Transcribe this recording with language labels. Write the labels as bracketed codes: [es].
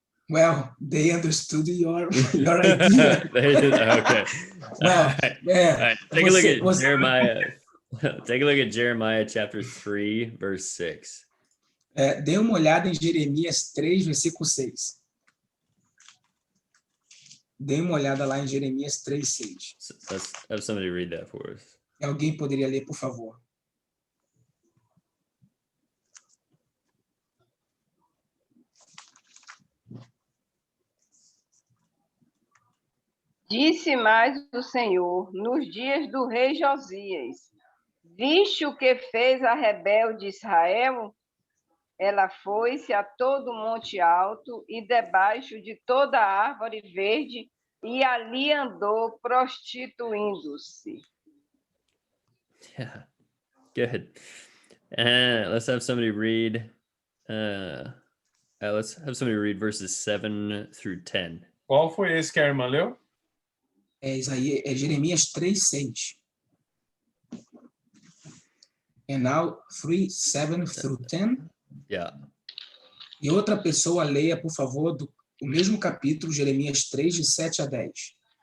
[en] Well, they understood your idea. Okay. Well, All right. Take a look at [pt] você... [en] Jeremiah. Take a look at Jeremiah chapter 3, verse 6. [pt] Dê uma olhada em Jeremias 3, versículo 6. Dê uma olhada lá em Jeremias 3, 6. [en] Let's have somebody read that for us. [pt] Alguém poderia ler, por favor? Disse mais o Senhor, nos dias do rei Josias, viste o que fez a rebelde Israel? Ela foi-se a todo monte alto e debaixo de toda árvore verde, e ali andou prostituindo-se. [en] Yeah, good. Let's have somebody read. Let's have somebody read verses 7 through 10. [pt] Qual foi esse que a irmã leu? É Jeremias 3, 6. [en] And now 3, 7 through 10. Yeah. [pt] E outra pessoa leia, por favor, o mesmo capítulo, Jeremias 3, de 7 a 10.